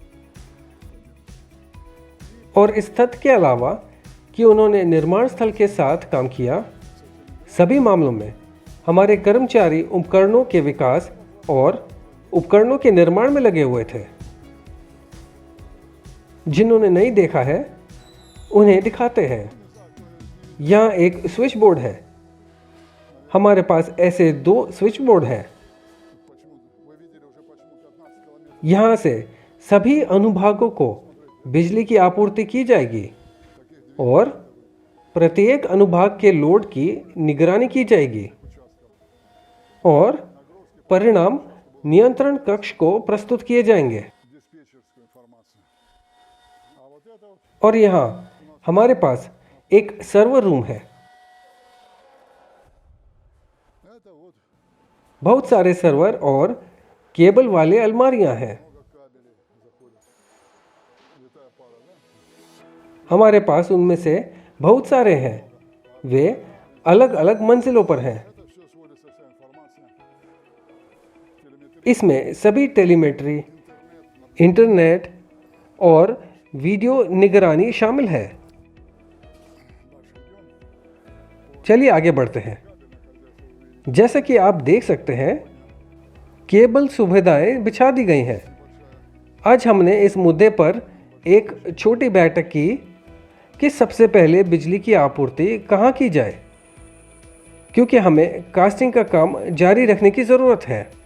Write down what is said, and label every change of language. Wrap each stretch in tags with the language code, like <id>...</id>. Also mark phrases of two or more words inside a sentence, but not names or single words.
<hi>और इस तथ्य के अलावा कि उन्होंने निर्माण स्थल के साथ काम किया, सभी मामलों में हमारे कर्मचारी उपकरणों के विकास और उपकरणों के निर्माण में लगे हुए थे। जिन्होंने नहीं देखा है उन्हें दिखाते हैं। यहाँ एक</hi> <en>switch board</en> <hi>है। हमारे पास ऐसे 2</hi> <en>switch board</en> <hi>हैं।</hi> <ru>Почему, вы видели уже почему 15 километров</ru> <hi>यहाँ से सभी अनुभागों को बिजली की आपूर्ति की जाएगी और प्रत्येक अनुभाग के लोड की निगरानी की जाएगी और परिणाम नियंत्रण कक्ष को प्रस्तुत किए जाएंगे।</hi> <ru>диспетчерскую информацию. А вот это вот,</ru> <hi>और यहाँ हमारे पास एक</hi> <en>server room</en> <hi>है।</hi> <ru>это вот</ru> <hi>बहुत सारे सर्वर और केबल वाले अलमारियां हैं।</hi> <ru>много кабелей заходит. Витая пара, да?</ru> <hi>हमारे पास उनमें से बहुत सारे हैं। वे अलग अलग मंजिलों पर हैं।</hi> <ru>Это все сводится вся информация. Телеметрия,</ru> <hi>इसमें सभी टेलीमेट्री, इंटरनेट और वीडियो निगरानी शामिल है।</hi> <ru>дальше идем.</ru> <hi>चलिए आगे बढ़ते हैं। जैसा कि आप देख सकते हैं, केबल सुविधाएं बिछा दी गई हैं। आज हमने इस मुद्दे पर एक छोटी बैठक की कि सबसे पहले बिजली की आपूर्ति कहाँ की जाए, क्योंकि हमें कास्टिंग का काम जारी रखने की ज़रूरत है।</hi>